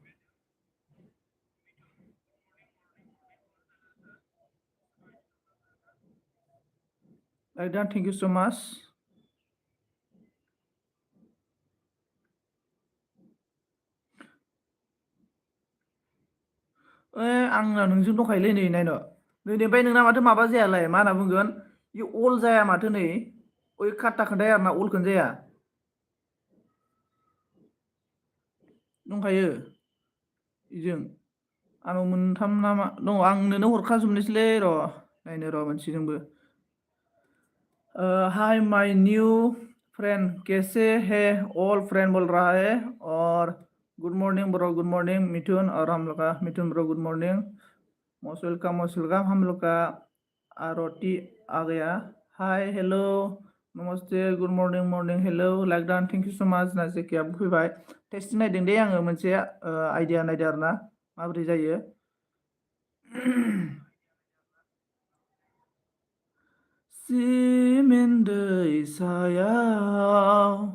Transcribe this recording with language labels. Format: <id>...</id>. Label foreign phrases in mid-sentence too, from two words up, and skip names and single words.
<en>like thank you so much</en> <brx>आंना नोंजों दंखायोलै नै नायनो नै ओमफ्राय नोंना माथो माबा जायालाय मा होनना बुंगोन बे अल जाया माथो नै ओइ खाट्टा खोन्थाया आरोना अलखौनो जाया दंखायो बेजों आंनाव मोनथाम नामा दङ आं नोंनो हरखाजोबनोसैलै र' नायनो र' मोनसेजोंबो</brx> <en>hi my new friend</en> <brx>कैसे</brx> <hi>है</hi> <en>all friend</en> <hi>बोल रहा है और</hi> <en>good morning bro good morning</en> <hi>मिथुन और हम लोग का मिथुन</hi> <en>bro good morning most welcome</en> <hi>हम लोग का आरती आ गया</hi> <en>hi hello</en> <hi>नमस्ते</hi> <en>good morning hello like done thank you so much</en> <brx>नाजिकियाबो फैबाय टेस्ट नायदों दे आङो मोनसे आइडिया नायदों आरो ना माबोरै जायो सिमेन दैसायाव</brx>